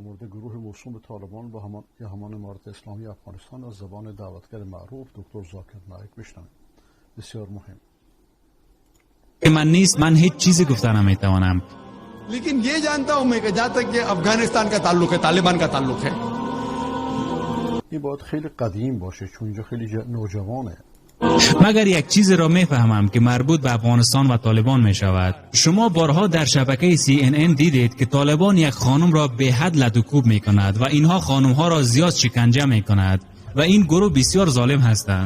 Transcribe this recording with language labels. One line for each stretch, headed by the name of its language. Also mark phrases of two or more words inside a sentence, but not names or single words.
Persian: مورد گروه موسوم به طالبان و همان امارت اسلامی افغانستان از زبان دعوتگر معروف دکتر ذاکر نایک بشنوید. بسیار مهم. من نیست، من هیچ چیزی گفتن نمیتوانم.
Urdu: لیکن یہ جانتا ہوں میں کہ جہاں تک کہ افغانستان کا تعلق ہے طالبان کا تعلق ہے.
Persian: این باید خیلی قدیم باشه چون اینجا خیلی نوجوانه. مگر یک چیز را میفهمم که مربوط به افغانستان و طالبان می شود. شما بارها در شبکه CNN دیدید که طالبان یک خانم را به حد لطوکوب می کند و اینها خانم ها را زیاد شکنجه می کند و این گروه بسیار ظالم هستند.